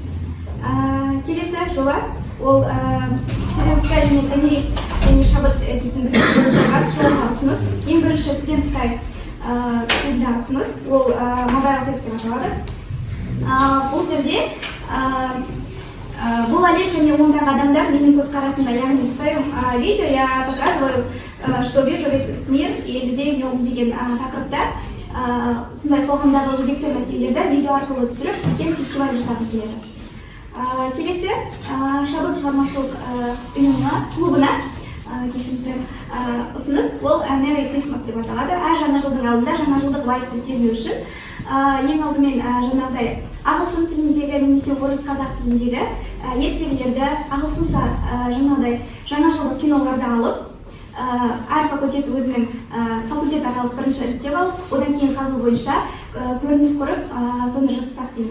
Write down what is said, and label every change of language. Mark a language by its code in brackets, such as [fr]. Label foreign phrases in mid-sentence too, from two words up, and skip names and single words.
[kk] Келесі жоба ол студентская және томирис және шабыт дейтін біздің жолға ұсыныс. Ең бірінші студентская клубына ұсыныс ол мобайл тест деп аталады. Бұл жерде бұл әлем және ондағы адамдар менің көзқарасымда, яғни [ru] в своем видео я показываю, что вижу весь мир и людей в нем [kk] деген тақырыпта сондай қоғамдағы өзекті мәселелерді видео арқылы түсіріп, үлкен фестиваль жасағым келеді. Келесі шабыт шығармашылық клубына ұсыныс ол Merry Christmas деп аталады. Әр жаңа жылдың алдында жаңа жылдық вайбты сезіну үшін ең алдымен жаңағыдай ағылшын тіліндегі немесе орыс қазақ тіліндегі ертегілерді ағылшынша жаңағыдай жаңа жылдық киноларды алып, әр факультет өзінің факультет аралық бірінші іріктеп алып, одан кейін қазу бойынша көрініс құрып, соны жасасақ деймін.